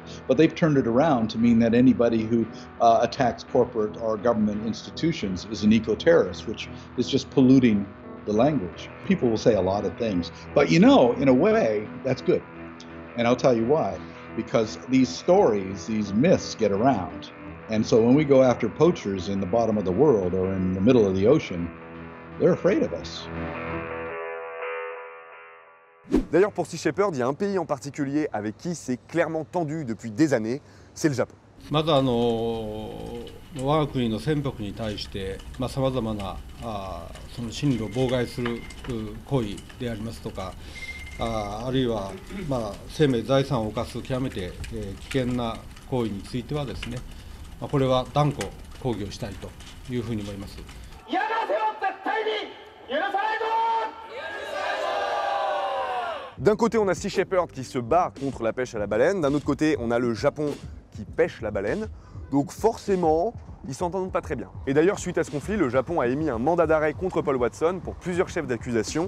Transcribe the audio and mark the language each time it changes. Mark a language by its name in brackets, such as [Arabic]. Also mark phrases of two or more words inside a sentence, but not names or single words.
[English] But they've turned it around to mean that anybody who attacks corporate or government institutions is an eco-terrorist, which is just polluting the language. People will say a lot of things, but you know, in a way, that's good. And I'll tell you why. Because these stories, these myths get around. And so when we go after poachers in the bottom of the world or in the middle of the ocean, they're afraid of us. [French] D'ailleurs, pour Sea Shepherd, il y a un pays en particulier avec qui c'est clairement tendu depuis des années, c'est le Japon. [Japanese] まず我が国の船舶に対してさまざまなその進路を妨害する行為でありますとか、あるいは生命財産を侵す極めて危険な行為についてはですね、これは断固抗議をしたいというふうに思います。嫌がらせは絶対に許さないぞ。 [French] D'un côté, on a Sea Shepherd qui se bat contre la pêche à la baleine, d'un autre côté, on a le Japon qui pêche la baleine, donc forcément, ils s'entendent pas très bien. Et d'ailleurs, suite à ce conflit, le Japon a émis un mandat d'arrêt contre Paul Watson pour plusieurs chefs d'accusation.